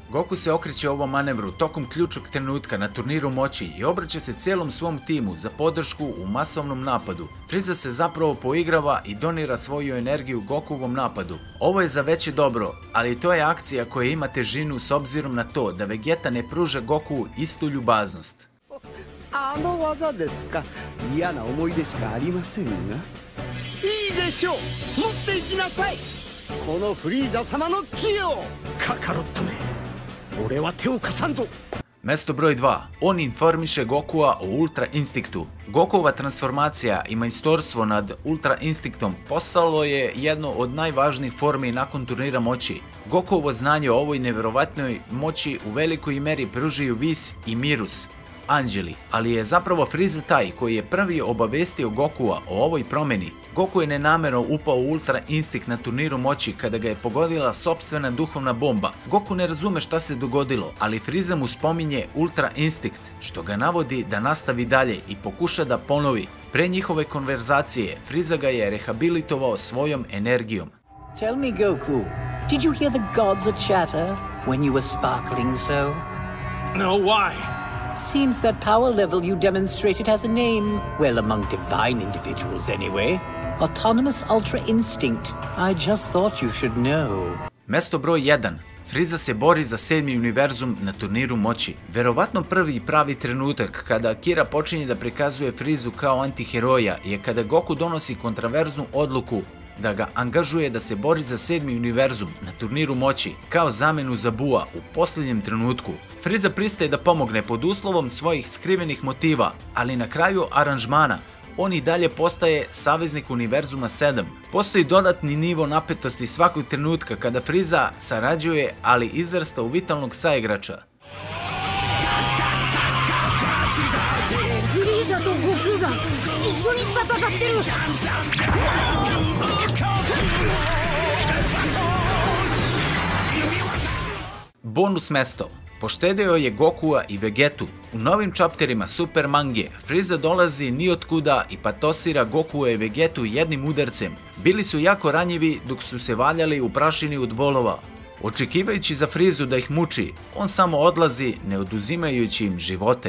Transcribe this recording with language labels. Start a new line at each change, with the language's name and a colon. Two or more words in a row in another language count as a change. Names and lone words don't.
Serbian: Goku se okreće ovom manevru tokom ključnog trenutka na turniru moći i obraća se cijelom svom timu za podršku u masovnom napadu. Frieza se zapravo poigrava i donira svoju energiju Gokuovom napadu. Ovo je za veće dobro, ali to je akcija koja ima težinu s obzirom na to da Vegeta ne pruža Goku istu ljubaznost.
Japanese: あの技ですか。嫌な思い出しかありませんが。いいでしょう。持っていきなさい。このフリーザ様の気を。カカロットめ。俺は手を貸さんぞ。
Serbian: Mesto broj 2. On informiše Gokua o Ultra Instinktu. Gokuova transformacija i majstorstvo nad Ultra Instinktom postalo je jedno od najvažnijih formi nakon turnira moći. Gokuovo znanje o ovoj neverovatnoj moći u velikoj meri pružaju Whis i Mirus. anđeli, ali je zapravo Frieza taj koji je prvi obavestio Gokua o ovoj promjeni. Goku je nenamerno upao u Ultra Instinkt na turniru moći kada ga je pogodila sopstvena duhovna bomba. Goku ne razume šta se dogodilo, ali Frieza mu spominje Ultra Instinkt, što ga navodi da nastavi dalje i pokuša da ponovi. Pre njihove konverzacije, Frieza ga je rehabilitovao svojom energijom.
English: Tell me, Goku, did you hear the gods a chatter when you were sparkling so? No, why? Seems that power level you demonstrated has a name. Well, among divine individuals anyway. Autonomous Ultra Instinct. I just thought you should know.
Serbian: Mesto broj 1. Frieza se bori za 7. univerzum na turniru moći. Verovatno prvi i pravi trenutak kada Akira počinje da prikazuje Friezu kao antiheroja je kada Goku donosi kontraverznu odluku da ga angažuje da se bori za 7. univerzum na turniru moći kao zamenu za Bua u posljednjem trenutku. Frieza pristaje da pomogne pod uslovom svojih skrivenih motiva, ali na kraju aranžmana on i dalje postaje saveznik univerzuma 7. Postoji dodatni nivo napetosti svakog trenutka kada Frieza sarađuje, ali izrasta u vitalnog saigrača.
Japanese: フリーザと悟空が一緒に戦ってる。
Serbian: Bonus mesto. Poštedeo je Gokua i Vegetu. U novim čapterima Super mange Frieza dolazi nijotkuda i patosira Gokua i Vegetu jednim udarcem. Bili su jako ranjivi dok su se valjali u prašini od bolova. Očekivajući za Friezu da ih muči, on samo odlazi ne oduzimajući im živote.